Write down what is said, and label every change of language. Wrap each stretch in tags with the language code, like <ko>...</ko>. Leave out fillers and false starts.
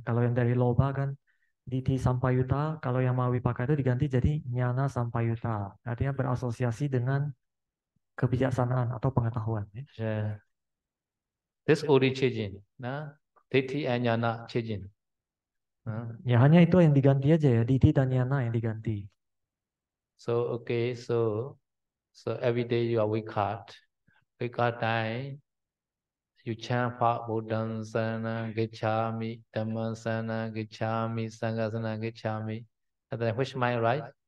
<id>Kalau yang dari loba kan Diti Sampayuta, kalau yang Mawipaka itu diganti jadi Nyana Sampayuta. Artinya berasosiasi dengan kebijaksanaan atau pengetahuan. Ya.</id> <en>Yeah. This only changing. Nah, Ditti and Jnana changing.</en> <id>Ya hanya itu yang diganti aja ya, Diti dan Nyana yang diganti.</id> <en>So okay, so every day you are wake up time you chant Pha Buddham Sarana Gacchami, Dhammam Sarana Gacchami, Sangha Sarana Gacchami. And then which mind, right?</en>